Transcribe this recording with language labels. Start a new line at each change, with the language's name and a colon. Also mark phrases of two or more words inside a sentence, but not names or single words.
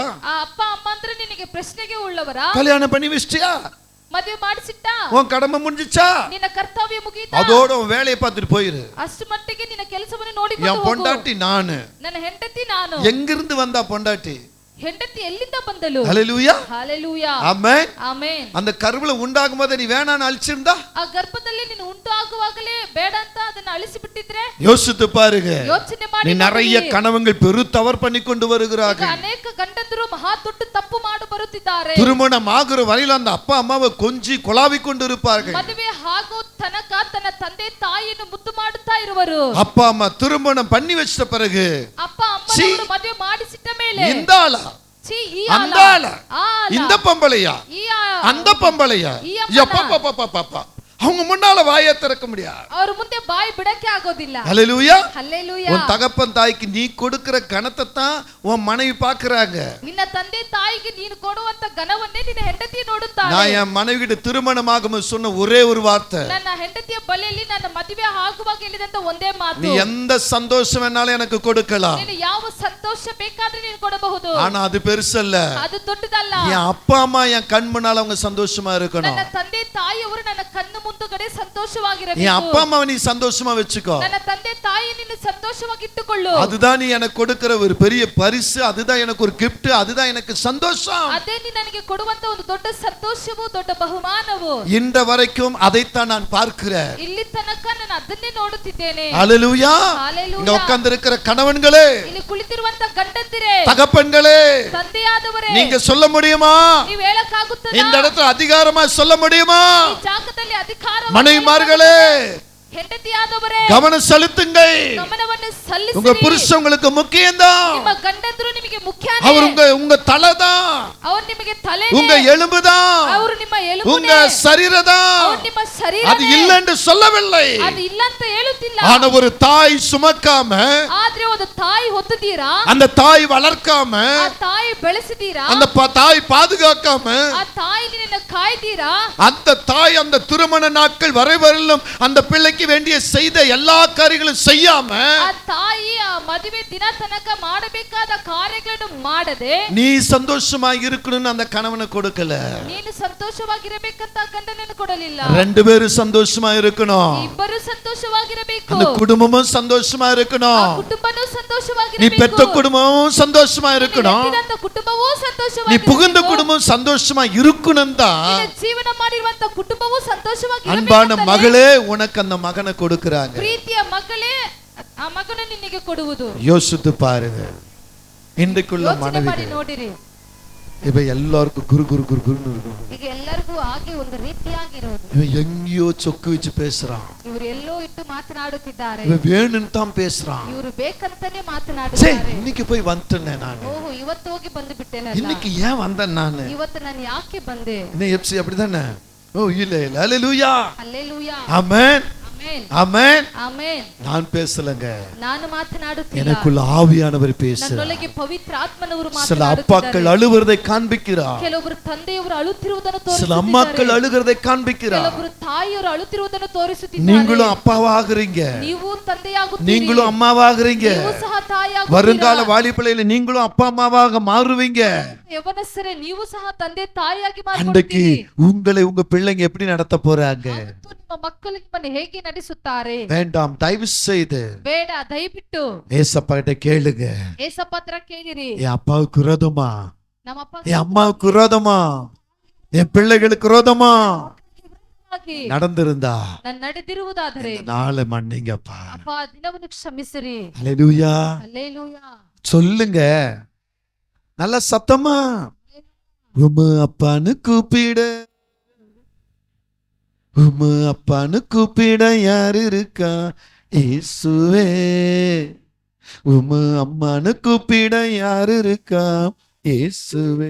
Kannada: ಆ ಅಪ್ಪ ಅಮ್ಮ ಅಂದ್ರೆ ನಿನಗೆ ಪ್ರಶ್ನೆಗೆ ಉಳ್ಳವರಾ?
Tamil: கல்யாணம் பண்ணி வச்சிட்டியா?
Kannada: ಮದುವೆ ಮಾಡಿಸಿಟ್ಟಾ?
Tamil: உன் கடமை முடிஞ்சிச்சா?
Kannada: ನಿನ್ನ ಕರ್ತವ್ಯ ಮುಗಿಯಿತಾ?
Tamil: அதோட உன் வேலையை பார்த்துட்டு போயிரு.
Kannada: ಅಷ್ಟು ಮಟ್ಟಿಗೆ ನಿನ್ನ ಕೆಲಸವನ್ನು ನೋಡಿಕೊಂಡು
Tamil: என்
Kannada: ಹೋಗು.
Tamil: பொண்டாட்டி நானு.
Kannada: ನನ್ನ ಹೆಂಡತಿ ನಾನು.
Tamil: எங்கிருந்து வந்தா பொண்டாட்டி?
Kannada: ಹೆಂಡತಿ ಎಲ್ಲಿಂದ ಬಂದಳು?
Tamil: ஹல்லேலூயா. ஹalleluya. ஆமென்.
Kannada: ಆಮೆನ್.
Tamil: அந்த கருவுல உண்டாகும் போது நீ வேணான்னு அழிச்சிருந்தா?
Kannada: ಆ ಗರ್ಭದಲ್ಲಿ ನೀನು ಉಂಟು ಆಗುವಾಗಲೇ ಬೇಡ ಅಂತ ಅದನ್ನ ಅಳಿಸಿ ಬಿಟ್ಟಿದ್ರೆ?
Tamil: யோசித்து பாருங்க.
Kannada: ಯೋಚನೆ ಮಾಡಿ.
Tamil: நீ நிறைய கணவங்கள் பெரு தவறு பண்ணி கொண்டு வருகிறார்கள்.
Kannada: ಅನೇಕ ಗಂಡಂದಿರು ಮಹಾ ದೊಡ್ಡ ತಪ್ಪು ಮಾಡಿ ಬರುತ್ತಿದ್ದಾರೆ.
Tamil: திருமணம் ஆகுற வரையில அந்த அப்பா அம்மாவை கொஞ்சி கொலாவி கொண்டு இருப்பார்கள்.
Kannada: ಮದುವೆ ಆಗೋ ತನಕ ತನ್ನ ತಂದೆ ತಾಯಿಯನ್ನು ಮುದ್ದು ಮಾಡುತ್ತಾ ಇರುವರು.
Tamil: அப்பா அம்மா திருமணம் பண்ணி வச்சிட்ட பிறகு
Kannada: ಅಪ್ಪ ಅಮ್ಮನವರು ಮದುವೆ ಮಾಡಿಸಿಟ್ಟ ಮೇಲೆ
Tamil: இந்த ஆளா அந்த ஆளா இந்த பொம்பளையா அந்த பொம்பளையா எப்பா அவங்க முன்னால வாயை திறக்க முடியாது.
Kannada: ಅವರು ಮುಂದೆ ಬಾಯಿ ಬಿಡಕ್ಕೆ ಆಗೋದಿಲ್ಲ.
Tamil: ஹல்லேலூயா. ஹல்லேலூயா. உன் தகப்பன் தாய்க்கு நீ கொடுக்கிற கணத்தை தான் உன் மனைவி பாக்குறாங்க.
Kannada: ನಿನ್ನ ತಂದೆ ತಾಯಿಗೆ ನೀನು ಕೊಡುವಂತ ಘನವನ್ನೇ ನಿನ್ನ ಹೆಂಡತಿ ನೋಡುತ್ತಾಳೆ.
Tamil: நான் என் மனைவி கிட்ட திருமணமாகும் சொன்ன ஒரே ஒரு வார்த்தை,
Kannada: ನನ್ನ ಹೆಂಡತಿಯ ಬಳಿಯಲ್ಲಿ ನನ್ನ ಮದುವೆ ಆಗುವಾಗ ಹೇಳಿದಂತ ಒಂದೇ ಮಾತು,
Tamil: நீ எந்த சந்தோஷம் வேணாலும் எனக்கு கொடுக்கலாம்,
Kannada: ನೀನು ಯಾವ ಸಂತೋಷ ಬೇಕಾದ್ರೆ ನೀನು ಕೊಡಬಹುದು,
Tamil: ஆனா அது பெருசல்ல,
Kannada: ಅದು ದೊಡ್ಡದಲ್ಲ.
Tamil: என் அப்பா அம்மா என் கண் முன்னால அவங்க சந்தோஷமா இருக்கணும்.
Kannada: ನನ್ನ ತಂದೆ ತಾಯಿಯವರು ನನ್ನ ಕಣ್ಣು ಮುಂದುಗಡೆ ಸಂತೋಷವಾಗಿರಬೇಕು.
Tamil: என் அப்பா அம்மாவை நீ சந்தோஷமா வச்சுக்கோ.
Kannada: ನನ್ನ ತಂದೆ ತಾಯಿ ನಿನ್ನ ಸಂತೋಷವಾಗಿ ಇಟ್ಟುಕೊಳ್ಳು.
Tamil: அதுதான் நீ எனக்கு கொடுக்கிற ஒரு பெரிய பரிசு, அதுதான் எனக்கு ஒரு கிஃப்ட், அதுதான் எனக்கு சந்தோஷம்.
Kannada: ಅದೇ ನೀ ನನಗೆ ಕೊಡುವಂತ ಒಂದು ದೊಡ್ಡ ಸಂತೋಷವು ದೊಡ್ಡ ಬಹುಮಾನವು.
Tamil: இந்த வரைக்கும் அதைத்தான் நான் பார்க்கிறேன்.
Kannada: ಇಲ್ಲಿ ತನಕ ನಾನು ಅದನ್ನೇ ನೋಡುತ್ತಿದ್ದೇನೆ.
Tamil: ஹல்லேலூயா. ஹalleluya. இங்க உட்கார்ந்து இருக்கிற கணவன்களே,
Kannada: ಇಲ್ಲಿ ಕುಳಿತಿರುವಂತ ಗಂಡಂದಿರೇ,
Tamil: தகப்பன்களே,
Kannada: ತಂದೆಯಾದವರೇ,
Tamil: நீங்க சொல்ல முடியுமா?
Kannada: ನೀವು ಹೇಳಕ್ಕಾಗುತ್ತದಾ?
Tamil: இந்த இடத்துல அதிகாரமா சொல்ல முடியுமா?
Kannada: ಈ ಜಾಗದಲ್ಲಿ ಅಧಿಕಾರ
Tamil: மனைவிமார்களே,
Kannada: ಹೆಂಡತಿಯಾದವರೇ,
Tamil: கவனம் செலுத்துங்கள்.
Kannada: ಗಮನವನ್ನು ಸಲ್ಲಿಸಿ.
Tamil: உங்க புருஷன் உங்களுக்கு முக்கியம்தான்.
Kannada: ನಿಮ್ಮ ಗಂಡಂದ್ರು ನಿಮಗೆ ಮುಖ್ಯನೇ.
Tamil: அவர் உங்க தலைதான்,
Kannada: ಅವರು ನಿಮಗೆ ತಲೆ,
Tamil: உங்க எலும்புதான்,
Kannada: ಅವರು ನಿಮ್ಮ ಎಲುಬು,
Tamil: உங்க சரீரதான்.
Kannada: ಅವರು ನಿಮ್ಮ ಶರೀರ.
Tamil: அது இல்ல என்று சொல்லவில்லை.
Kannada: ಅದು ಇಲ್ಲ ಅಂತ ಹೇಳುತ್ತಿಲ್ಲ.
Tamil: ஆனா ஒரு தாய் சுமக்காம,
Kannada: ಆದ್ರೆ ಒಂದು ತಾಯಿ ಹೊತ್ತಿದ್ದೀರಾ,
Tamil: அந்த தாய் வளர்க்காம,
Kannada: ಆ ತಾಯಿ ಬೆಳೆಸಿದ್ದೀರಾ,
Tamil: அந்த தாய் பாதுகாக்காம,
Kannada: ಆ ತಾಯಿ ನಿನ್ನ ಕಾಯ್ದೀರಾ,
Tamil: அந்த தாய் அந்த திருமண நாட்கள் வரைவரையிலும் அந்த பிள்ளைக்கு வேண்டிய செய்த எல்லா காரியங்களும் செய்யாம,
Kannada: ಆ ತಾಯಿ ಆ ಮದುವೆ ದಿನ ತನಕ ಮಾಡಬೇಕಾದ ಕಾರ್ಯಗಳನ್ನು ಮಾಡದೆ,
Tamil: நீ சந்தோஷமா இருக்கணும்னு அந்த கணவனை கொடுக்கல.
Kannada: ನೀನು ಸಂತೋಷವಾಗಿರಬೇಕಂತ ಗಂಡನನ್ನು ಕೊಡಲಿಲ್ಲ.
Tamil: ரெண்டு பேரும் சந்தோஷமா இருக்கணும்.
Kannada: ಇಬ್ಬರು ಸಂತೋಷವಾಗಿರಬೇಕು.
Tamil: அந்த குடும்பமும் சந்தோஷமா இருக்கணும்.
Kannada: ಆ ಕುಟುಂಬನೂ
Tamil: நீ
Kannada: ಸಂತೋಷವಾಗಿರಬೇಕು.
Tamil: பெத்த குடும்பமும் சந்தோஷமா இருக்கணும்.
Kannada: ಹೆತ್ತಿದಂತ ಕುಟುಂಬವೂ
Tamil: நீ
Kannada: ಸಂತೋಷವಾಗಿರಬೇಕು.
Tamil: புகுந்த குடும்பம் சந்தோஷமா இருக்கணும் தான்
Kannada: ನಿನ್ನ ಜೀವನ ಮಾಡಿರುವಂತ ಕುಟುಂಬವೂ ಸಂತೋಷವಾಗಿರಬೇಕು.
Tamil: அன்பான மகளே உனக்கு அந்த மகனை கொடுக்கறாங்க.
Kannada: ಪ್ರೀತಿಯ ಮಗಳೇ, ಆ ಮಗನು ನಿನಗೆ ಕೊಡುವುದು.
Tamil: யோசித்து பாருங்க. இன்றைக்குள்ள
Kannada: ಯೋಚನೆ ಮಾಡಿ
Tamil: மனைவி
Kannada: ನೋಡಿರಿ.
Tamil: இப்ப எல்லாருக்கும் குரு குரு குரு குருன்னு இருக்கும்.
Kannada: ಈಗ ಎಲ್ಲರಿಗೂ ಹಾಗೆ ಒಂದು ರೀತಿಯಾಗಿರುವುದು.
Tamil: இவன் எங்கேயோ சொக்கு வச்சு பேசுறான்,
Kannada: ಇವರು ಎಲ್ಲೋ ಇಟ್ಟು ಮಾತನಾಡುತ್ತಿದ್ದಾರೆ.
Tamil: இவன் வேணும்னு தான் பேசுறான்.
Kannada: ಇವರು ಬೇಕಂತಾನೆ
Tamil: சே,
Kannada: ಮಾತನಾಡುತ್ತಾರೆ.
Tamil: இன்னைக்கு போய் வந்துட்டேன் நான்,
Kannada: ಓಹೋ, ಇವತ್ತು ಹೋಗಿ ಬಂದು ಬಿಟ್ಟೆನಲ್ಲ,
Tamil: இன்னைக்கு ஏன் வந்தேன் நான்,
Kannada: ಇವತ್ತು ನಾನು ಯಾಕೆ ಬಂದೆ?
Tamil: இன்னும் எப்சி அப்படிதானே. ஓ இல்ல இல்ல, ஹல்லேலூயா.
Kannada: ಹಲ್ಲೆಲೂಯಾ.
Tamil: ஆமென்
Kannada: ಆಮೆನ್.
Tamil: ஆமென்.
Kannada: ಆಮೆನ್.
Tamil: நான் பேசலங்க,
Kannada: ನಾನು ಮಾತನಾಡುತ್ತಿಲ್ಲ.
Tamil: எனக்குள்ள ஆவியானவர் பேசுறார்.
Kannada: ನನ್ನೊಳಗೆ ಪವಿತ್ರ ಆತ್ಮನವರು
Tamil: சில அப்பாக்கள்
Kannada: ಮಾತನಾಡುತ್ತಿದ್ದಾರೆ.
Tamil: அழுவதை காண்பிக்கிறார்,
Kannada: ಕೆಲವರು ತಂದೆಯವರು ಅಳುತ್ತಿರುವುದನ್ನು
Tamil: சில அம்மாக்கள்
Kannada: ತೋರಿಸುತ್ತಿದ್ದಾರೆ.
Tamil: அழுகிறதை காண்பிக்கிறார்.
Kannada: ಕೆಲವರು ತಾಯಿಯವರು ಅಳುತ್ತಿರುವುದನ್ನು ತೋರಿಸುತ್ತಿದ್ದಾರೆ.
Tamil: நீங்களும் அப்பாவாகிறீங்க,
Kannada: ನೀವು ತಂದೆಯಾಗುತ್ತೀರಿ,
Tamil: நீங்களும் அம்மாவாகிறீங்க.
Kannada: ನೀವು ಸಹ ತಾಯಿಯಾಗುತ್ತೀರಾ.
Tamil: வருங்கால வாலிபளையில நீங்களும் அப்பா அம்மாவாக மாறுவீங்க.
Kannada: ಯವನಸ್ಥರೇ, ನೀವು ಸಹ ತಂದೆ ತಾಯಿಯಾಗಿ
Tamil: அன்றைக்கு
Kannada: ಮಾರ್ಪಡುತ್ತೀರಿ.
Tamil: உங்களை உங்க பிள்ளைங்க எப்படி நடத்த போறாங்க?
Kannada: ಅವತ್ತು ನಿಮ್ಮ ಮಕ್ಕಳು ನಿಮ್ಮನ್ನು ಹೇಗೆ ನಡೆಸುತ್ತಾರೆ?
Tamil: வேண்டாம், தயவு செய்து
Kannada: ಬೇಡ, ದಯವಿಟ್ಟು
Tamil: ஏசப்பா கிட்ட கேளுங்க.
Kannada: ಏಸಪ್ಪ ಹತ್ರ ಕೇಳಿರಿ.
Tamil: என் அப்பாவுக்கு விரோதமா,
Kannada: ನಮ್ಮ ಅಪ್ಪ
Tamil: என் அம்மாவுக்கு விரோதமா, என் பிள்ளைகளுக்கு விரோதமா நடந்திருந்தா
Kannada: ನಾನು ನಡೆದಿರುವುದಾದರೆ
Tamil: நாளை மன்னிங்கப்பா.
Kannada: ಅಪ್ಪ, ಆ ದಿನವನ್ನು ಕ್ಷಮಿಸಿರಿ.
Tamil: ஹல்லேலூயா.
Kannada: ಹಲ್ಲೆಲೂಯಾ.
Tamil: சொல்லுங்க நல்ல சத்தமா. உம அப்பான்னு கூப்பிட, உம அப்பான்னு கூப்பிட யார் இருக்கா? இயேசுவே உம அம்மானு கூப்பிட யாரு இருக்கா இயேசுவே.